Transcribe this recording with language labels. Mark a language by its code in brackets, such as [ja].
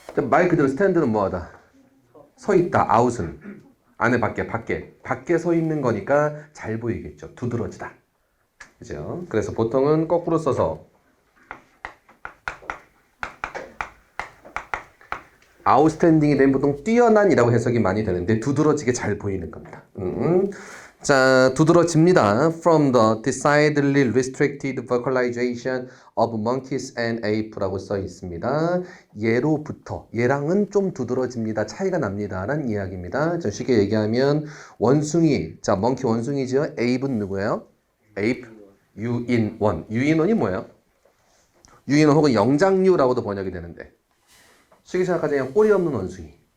[ko] 말 그대로 스탠드는 뭐하다? 서 있다. 아웃은 안에 밖에 서 있는 거니까 잘 보이겠죠. 두드러지다. 그죠? 그래서 보통은 거꾸로 써서 아웃스탠딩이 되면 보통 뛰어난이라고 해석이 많이 되는데 두드러지게 잘 보이는 겁니다. 자, 두드러집니다. [en] From the decidedly restricted vocalization of monkeys and ape라고 [ko] 써 있습니다. 얘로부터, 얘랑은 좀 두드러집니다. 차이가 납니다. 라는 이야기입니다. 좀 쉽게 얘기하면 원숭이, 자, 멍키 원숭이죠. ape는 누구예요? ape, 유인원. 유인원이 뭐예요? 유인원 혹은 영장류라고도 번역이 되는데 쉽게 생각하자면 꼬리 없는 원숭이.